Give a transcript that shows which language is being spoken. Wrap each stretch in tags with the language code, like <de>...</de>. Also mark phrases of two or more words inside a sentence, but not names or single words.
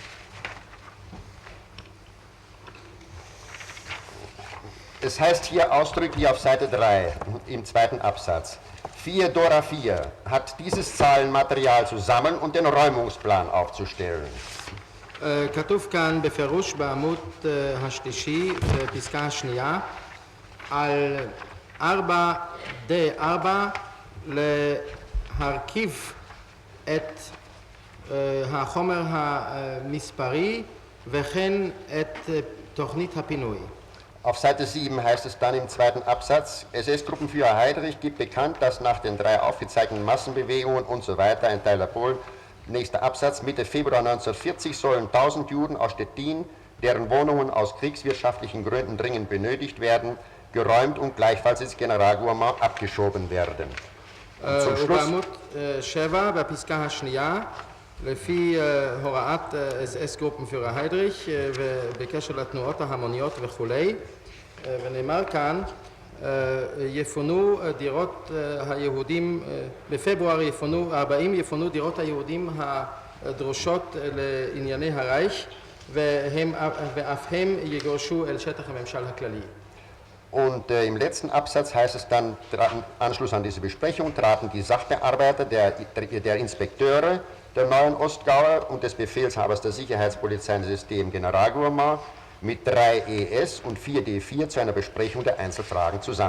<de>Es heißt hier ausdrücklich auf Seite 3 im zweiten Absatz, 4 Dora 4 hat dieses Zahlenmaterial zusammen und den Räumungsplan aufzustellen.</de> <he>כתוב כאן בפירוש בעמוד השלישי, בפסקה השנייה, על 4D4 להרכיב את החומר המספרי וכן את תוכנית הפינוי.</he> <de>Auf Seite 7 heißt es dann im zweiten Absatz, SS-Gruppenführer Heydrich gibt bekannt, dass nach den 3 aufgezeichneten Massenbewegungen und so weiter in Teiler Polen, nächster Absatz, Mitte Februar 1940 sollen 1000 Juden aus Stettin, deren Wohnungen aus kriegswirtschaftlichen Gründen dringend benötigt werden, geräumt und gleichfalls ins Generalgouvernement abgeschoben werden. Und zum Schluss,</de> <he>ובעמוד 7 בפסקה השנייה, לפי הוראת אס גרופנפיורר היידריך ובקשר לתנועות ההמוניות וכולי, ונאמר כאן, יפונו דירות היהודים, בפברואר 40 יפונו דירות היהודים הדרושות לענייני הרייך, ואף הם יגורשו אל שטח הממשל הכללי.</he> <de>und im letzten Absatz heißt es dann, im Anschluss an diese Besprechung traten die Sachbearbeiter, der Inspekteure der neuen Ostgauer und des Befehlshabers der Sicherheitspolizeisystem Generalgouvernement mit 3 ES und 4 D4 zu einer Besprechung der Einzelfragen zusammen.</de>